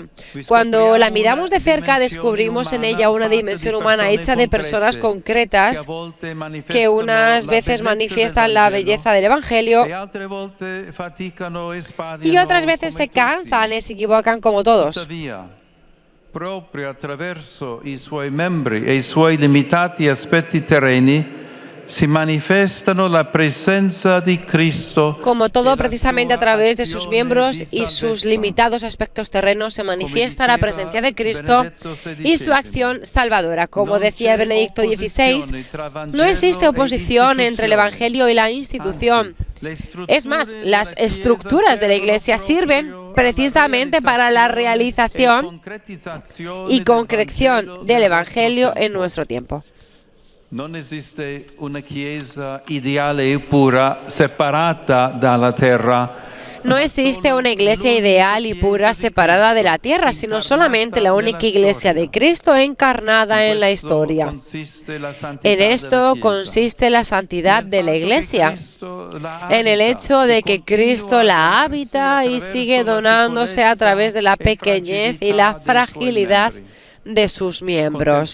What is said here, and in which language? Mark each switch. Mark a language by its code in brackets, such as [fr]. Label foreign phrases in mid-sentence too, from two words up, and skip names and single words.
[es] Cuando la miramos de cerca, descubrimos en ella una dimensión humana hecha de personas concretas que unas veces manifiestan la belleza del Evangelio y otras veces se cansan y se equivocan como todos. [it] Proprio attraverso i suoi membri e i suoi limitati aspetti terreni si manifestano la presencia di Cristo. [es] Como todo, precisamente a través de sus miembros y sus limitados aspectos terrenos se manifiesta la presencia de Cristo y su acción salvadora. Como decía Benedicto XVI, no existe oposición entre el Evangelio y la institución. Es más, las estructuras de la Iglesia sirven precisamente para la realización y concreción del Evangelio en nuestro tiempo. [it] Non esiste una chiesa ideale e pura separata dalla terra. [es] No existe una iglesia ideal y pura separada de la tierra, sino solamente la única iglesia de Cristo encarnada en la historia. En esto consiste la santidad de la iglesia, en el hecho de que Cristo la habita y sigue donándose a través de la pequeñez y la fragilidad de sus miembros.